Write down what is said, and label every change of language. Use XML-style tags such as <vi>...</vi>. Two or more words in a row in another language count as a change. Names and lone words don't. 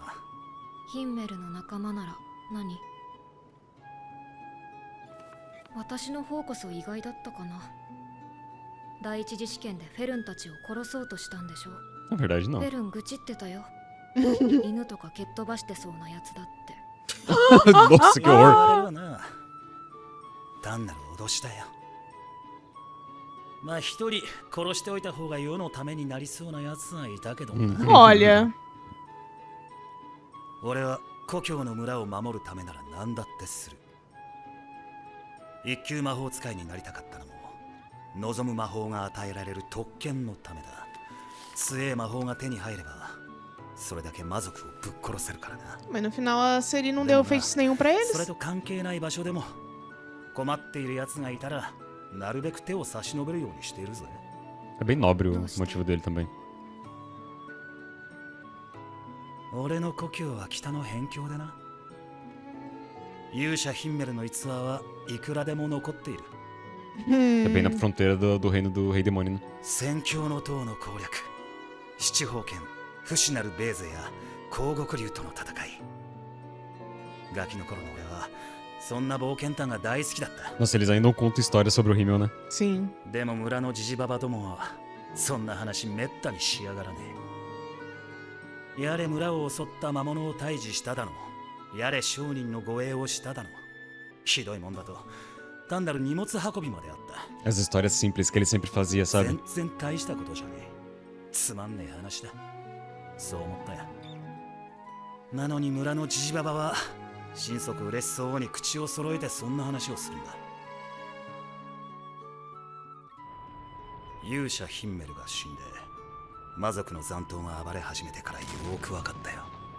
<ja>ヒンメルの仲間なら何？私の方こそ意外だったかな。第一次試験でフェルンたちを殺そうとしたんでしょ。</ja> <pt>Na verdade,</pt> <ja>フ</ja> <pt>não.</pt> <ja>ェルン愚痴ってたよ。犬とか蹴っ飛ばしてそうなやつだって。</ja> <pt>Nossa, que horror.</pt> <ja>あれはな単なる脅しだよまあ一人殺しておいた方が世のためになりそうなやつはいたけどな</ja> <pt>Olha.</pt> <ja>俺は故郷の村を守るためなら何だってする。一級魔法使いになりたかったのも望む魔法が与えられる特権のためだ。強え魔法が手に入ればそれだけ魔族をぶっ殺せるからな。</ja> <pt>Mas no final a Ciri não deu feitiço nenhum pra</pt> <ja>それ</ja> <pt>eles.</pt> <ja>と関係ない場所でも困っている奴がいたらなるべく手を差し伸べるようにしているぜ。</ja> <pt>É bem nobre o motivo dele também.</pt> <ja>俺の故郷は北の辺境でな。勇者ヒンメルの逸話はいくらでも残っている。</ja> <pt>É bem na fronteira do reino do Rei Demônio, né?</pt> <ja>宣教の塔の攻略、七宝剣、不死なるベーゼや光極竜との戦い。ガキの頃の俺はそんな冒険探が大好きだった。</ja> <pt>Nossa, eles ainda não contam história sobre o Himmel, né? Sim.</pt> <ja>でも村のジジババどもはそんな話めったにしやがらねえ。やれ村を襲った魔物を退治しただの、やれ商人の護衛をしただの、ひどいもんだと単なる荷物運びまであった。</ja> <pt>As histórias simples que ele sempre fazia, sabe?</pt> <ja>全然大したことじゃねえ。つまんねえ話だ。そう思ったよ。なのに村のジジババは心底嬉しそうに口を揃えてそんな話をするんだ。勇者ヒンメルが死んで魔族の残党が暴れ始めてからよく分かったよ。</ja>